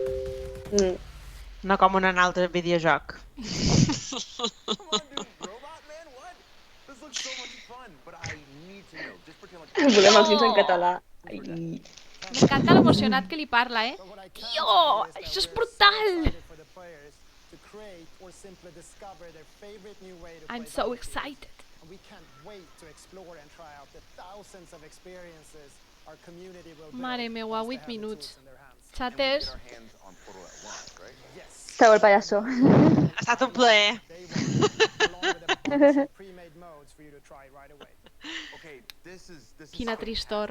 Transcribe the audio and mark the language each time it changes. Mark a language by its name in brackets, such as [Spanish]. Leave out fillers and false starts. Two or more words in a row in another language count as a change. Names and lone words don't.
[Catalan] No com en un altre videojoc. Volem els Sims en català. Ai. M'encanta l'emocionat que li parla, Tio, això és brutal! [English] I'm so excited. [Catalan] Mare meua, 8 minuts. Xates. Treu el pallasso. Ha estat un plaer. Quina tristor.